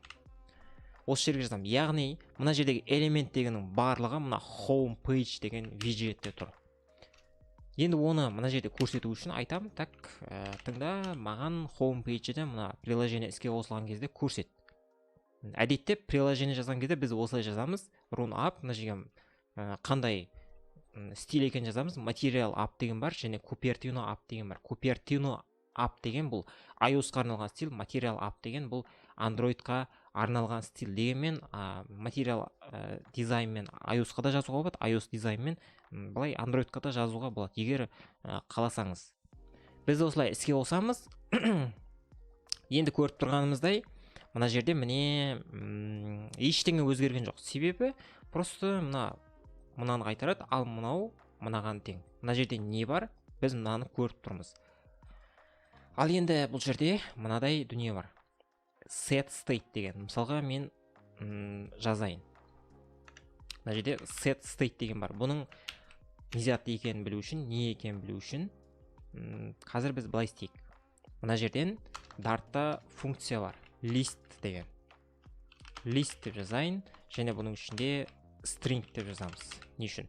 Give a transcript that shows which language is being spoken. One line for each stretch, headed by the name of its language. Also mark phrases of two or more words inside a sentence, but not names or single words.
Kazakh: Осы жерге жазам. Яғни мына жердегі элемент дегеннің барлығы мына
English: home page
Kazakh: деген виджетте тұр. Енді оны мына жерде көрсету үшін айтам, так, тыңда, маған
English: home page-
Kazakh: де мына приложение іске қосылған кезде көрсет. Әдетте приложение жазған кезде біз осылай жазамыз.
English: Run up,
Kazakh: мына жерге қандай стиль екен жазамыз. Material up деген бар, және Cupertino up деген бар. Cupertino up деген бұл iOS-қа арналған стиль, Material up деген бұл Android-қа арналған стиль. Дегенмен Material дизайнмен iOS-қа да жазуға болады, iOS дизайнмен былай Android-қа да жазуға болады, егер қаласаңыз. Біз осылай іске қосамыз. Енді көріп тұрғанымыздай, мына жерде міне ештеңе өзгерген жоқ. Себебі просто мынаны қайтарады, ал мынау мынаған тең. Мына жерде не бар? Біз мынаны көріп тұрмыз. Ал енді бұл жерде мынадай дүние бар.
English: Set state
Kazakh: деген. Мысалға мен жазайын. мына жерде
English: set state
Kazakh: деген бар. Бұның не зат екенін білу үшін, не екенін білу үшін қазір біз былай істейік. Мына жерден Dart'та функция бар, list деген. List деп жазайын, және бұның ішінде string деп жазамыз. Не үшін?